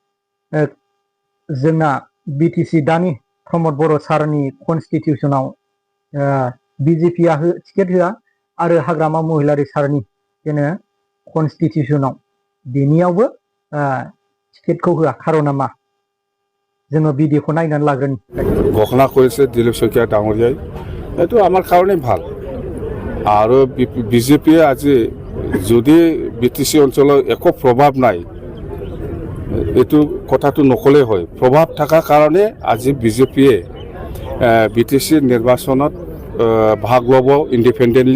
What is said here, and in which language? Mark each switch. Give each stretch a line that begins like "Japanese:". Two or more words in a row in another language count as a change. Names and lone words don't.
Bodo: जोंना बिटिसि दानि प्रमद बर' सारनि कन्स्टिटिउसनाव बिजेपिआ टिकेट होआ आरो हाग्रामा महिलारि सारनि जेनो कन्स्टिटिउसनाव बेनियावबो टिकेटखौ होआ खारना मा जोङो भिडिअखौ नायनानै लाग्रोनि
Assamese: घोषणा কৰিছে দিলীপ শইকীয়া ডাঙৰীয়াই এইটো আমাৰ কাৰণে ভাল আৰু বিজেপিয়ে আজি যদি বিটিসি অঞ্চলৰ একো প্ৰভাৱ নাই এইটো কথাটো নকলে হয় প্ৰভাৱ থকা কাৰণে আজি বিজেপিয়ে বিটিসি নিৰ্বাচনত ভাগ ল'ব ইণ্ডিপেণ্ডেণ্টলি